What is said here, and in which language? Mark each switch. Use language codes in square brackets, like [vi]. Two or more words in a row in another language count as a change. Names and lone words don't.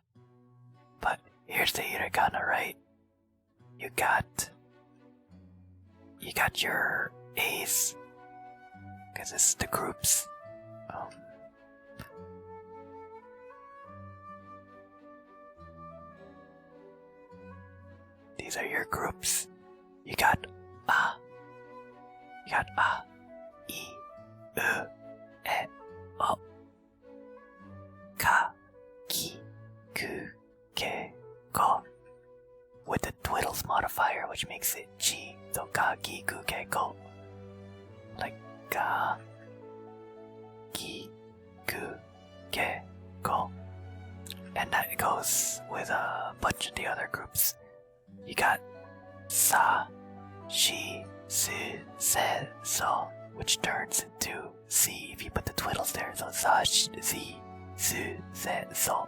[en] But here's the hiragana, right? You got your A's, because this is the groups. These are your groups. You got A. You got A, I, U, E, O. [ja] Ka, Ki, Ku, Ke, Ko. [en] With the twiddles modifier, which makes it Chi. So Ka, Ki, Ku, Ke, Ko. Like Ka, Ki, Ku, Ke, Ko. And that goes with a bunch of the other groups. You got Sa, Shi, Su, [ja] Se, [en] So, which turns into Si if you put the twiddles there. So Sa, Shi, [ja] Si, Su, Se, So.